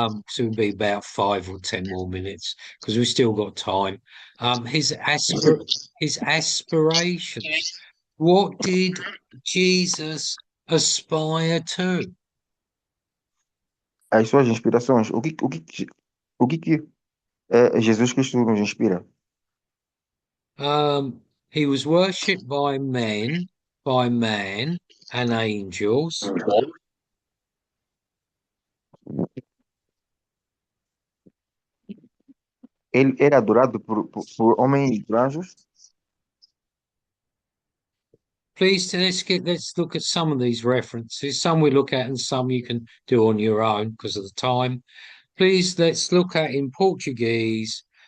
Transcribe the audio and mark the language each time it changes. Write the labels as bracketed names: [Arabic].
[English] Soon be about 5 or 10 more minutes because we've still got time. His aspirations. What did Jesus aspire to? [Portuguese] As suas inspirações. O que Jesus Cristo nos inspira. [English] He was worshipped by men, by man, and angels. [Portuguese] Ele era adorado por homens e por anjos. [English] Please, let's look at some of these references. Some we look at, and some you can do on your own because of the time. Please, let's look at in Portuguese.